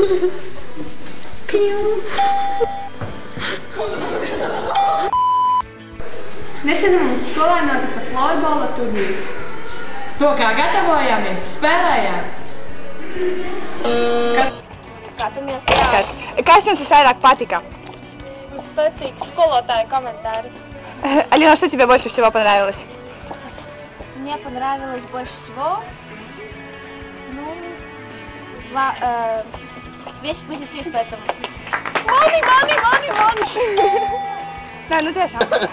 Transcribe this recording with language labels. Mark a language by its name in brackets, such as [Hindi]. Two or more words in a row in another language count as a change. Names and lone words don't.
[Latvian] Nesen mums skolā notika florbola turnīrs. To kā gatavojāmies, spēlējām. Skatāmies, Kas jums visvairāk patika? Mums patīk skolotāju komentāri. [Russian] Алина, что тебе больше всего понравилось? Мне понравилось больше всего, весь позитив в этом. [Latvian] Mani! Nē, nu tiešām.